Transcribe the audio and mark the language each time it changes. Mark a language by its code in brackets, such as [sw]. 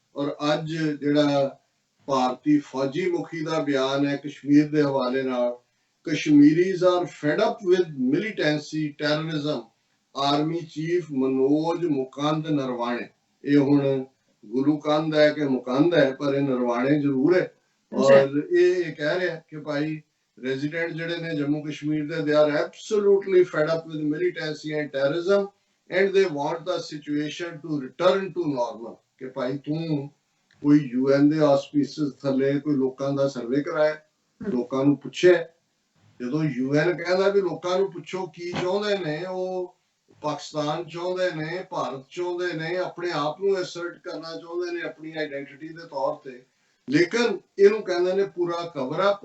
[pa] ਔਰ ਅੱਜ ਜਿਹੜਾ ਭਾਰਤੀ ਫੌਜੀ ਮੁਖੀ ਦਾ ਬਿਆਨ ਹੈ ਕਸ਼ਮੀਰ ਦੇ ਹਵਾਲੇ ਨਾਲ, [en] Kashmiris are fed up with militancy terrorism, [pa] army chief Manoj ਮੁਕੰਦ ਨਰਵਾਣੇ। ਇਹ ਹੁਣ ਗੁਲੂਕੰਦ ਹੈ ਕਿ ਮੁਕੰਦ ਹੈ, ਪਰ ਇਹ ਨਰਵਾਣੇ ਜ਼ਰੂਰ ਹੈ। ਔਰ ਇਹ ਕਹਿ ਰਿਹਾ ਕਿ ਭਾਈ resident ਜਿਹੜੇ ਨੇ ਜੰਮੂ ਕਸ਼ਮੀਰ ਦੇ, [en] they are absolutely fed up with militancy and terrorism and they want the situation to return to normal। [pa] ਕਿ ਭਾਈ ਤੂੰ ਕੋਈ UN ਦੇ ਆਸਪੀਸਿਸ ਥੱਲੇ ਕੋਈ ਲੋਕਾਂ ਦਾ ਸਰਵੇ ਕਰਾਇਆ, ਲੋਕਾਂ ਨੂੰ ਪੁੱਛਿਆ। ਜਦੋਂ UN ਕਹਿੰਦਾ ਵੀ ਲੋਕਾਂ ਨੂੰ ਪੁੱਛੋ ਕੀ ਚਾਹੁੰਦੇ ਨੇ, ਉਹ ਪਾਕਿਸਤਾਨ ਚਾਹੁੰਦੇ ਨੇ, ਭਾਰਤ ਚਾਹੁੰਦੇ ਨੇ, ਆਪਣੇ ਆਪ ਨੂੰ ਅਸਰਟ ਕਰਨਾ ਚਾਹੁੰਦੇ ਨੇ ਆਪਣੀ ਆਈਡੈਂਟੀਟੀ ਦੇ ਤੌਰ ਤੇ, ਲੇਕਿਨ ਇਹਨੂੰ ਕਹਿੰਦੇ ਨੇ ਪੂਰਾ ਕਵਰ ਅਪ।